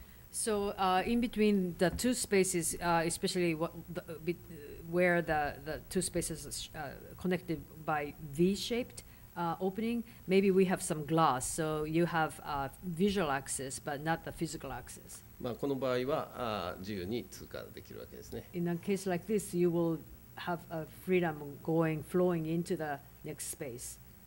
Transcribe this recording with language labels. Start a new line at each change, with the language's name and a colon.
English: So in between the two spaces, especially where the two spaces are connected by V-shaped opening, maybe we have some glass, so you have visual access, but not the physical access.
Japanese: この場合は自由に通過できるわけですね。
English: In a case like this, you will have a freedom flowing into the next space.